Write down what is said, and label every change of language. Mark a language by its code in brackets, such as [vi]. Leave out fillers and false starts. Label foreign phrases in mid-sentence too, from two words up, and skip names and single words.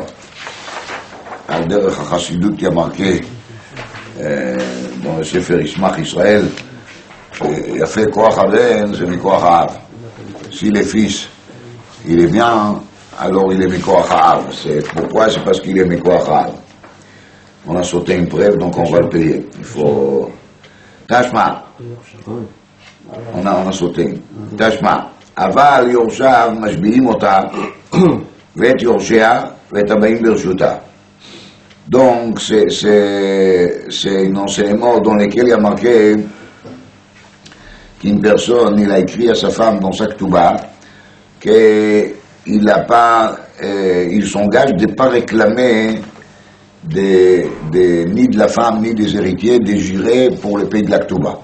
[he] על דרך החסידות [fr] qui a marqué dans le Sefer Ismach Israël, il a fait [he] כוח הבן, [fr] c'est [he] מכוח אב. [fr] Si le fils, il est bien, alors il est [he] מכוח אב. [fr] Pourquoi? C'est parce qu'il est [he] מכוח אב. [fr] On a sauté une preuve, donc on va le payer. Il faut... Tashma. On a sauté. Tashma. [he] אבל יורשיו משביעים אותה ואת יורשיה ואת הבאים ברשותה. [fr] Donc, c'est un enseignement dans lequel il y a marqué qu'une personne, il a écrit à sa femme dans sa Ketouba qu'il n'a pas, il s'engage de ne pas réclamer ni de la femme ni des héritiers des jurés pour le pays de la Ketouba.